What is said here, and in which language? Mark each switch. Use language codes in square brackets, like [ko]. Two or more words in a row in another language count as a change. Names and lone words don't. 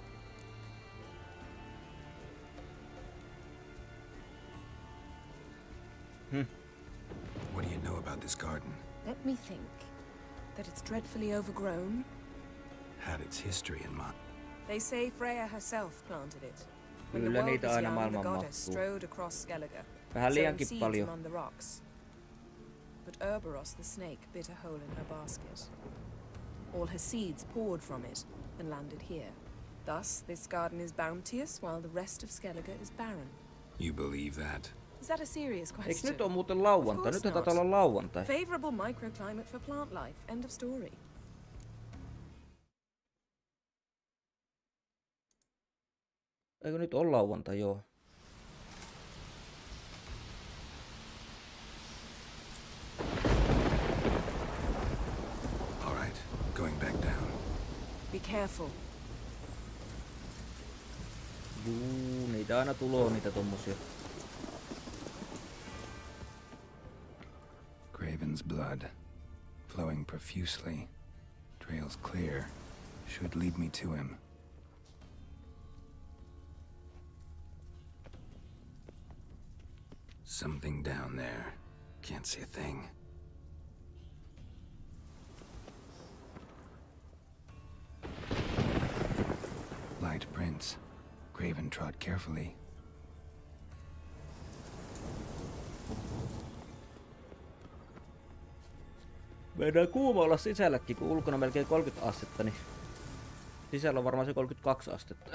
[en] What do you know about this garden? Let me think. That it's dreadfully overgrown. Had its history in mind. They say Freya herself planted it. When the [fi] Kyllä [en] world [fi] niitä [en] was [fi] aina [en] young, the [fi] maailmaan [en] goddess [fi] mahtuu. [en] strode across Skellige, [fi] Vähän [en] sowing [fi] liiankin [en] seeds [fi] paljon. [en] among the rocks. But Urboros the snake bit a hole in her basket. All her seeds poured from it and landed here. Thus, this garden is bounteous while the rest of Skellige is barren. You believe that? Is that a serious question? [fi] Eikö nyt on muuten lauantai? Nyt taitaa olla lauantai. [en] Favorable microclimate for plant life. End of story. [fi] Eikö nyt ole lauantai, joo. [en] All right, going back down. Be careful. [fi] Juu, niitä aina tuloo niitä tommosia. [en] Graven's blood, flowing profusely. Trails clear. Should lead me to him. Something down there. Can't see a thing. Light prints. Graven trod carefully. [fi] Meidän kuuma olla sisälläkin, kun ulkona melkein 30 astetta, niin sisällä on varmaan se 32 astetta.